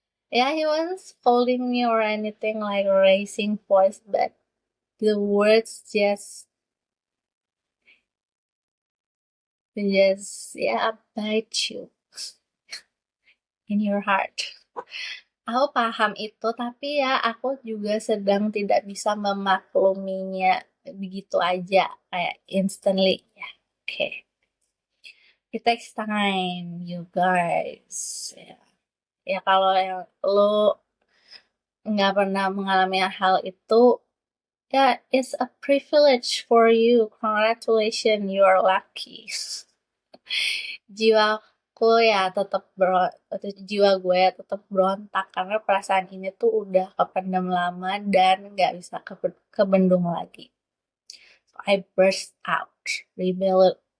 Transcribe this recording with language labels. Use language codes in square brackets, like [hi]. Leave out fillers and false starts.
[en] Yeah, he wasn't scolding me or anything like raising voice, but the words just yeah bite you in your heart. [id] Aku paham itu, tapi ya aku juga sedang tidak bisa memakluminya begitu aja, kayak instantly. [en] Ya, oke. It takes time, you guys. [id] Ya, ya kalau yang lo nggak pernah mengalami hal itu, ya [en] it's a privilege for you. Congratulations, you are lucky. [id] Jiwaku ya tetap jiwa gue tetap berontak karena perasaan ini tuh udah kependam lama dan nggak bisa kebendung lagi. [en] So I burst out, rebel.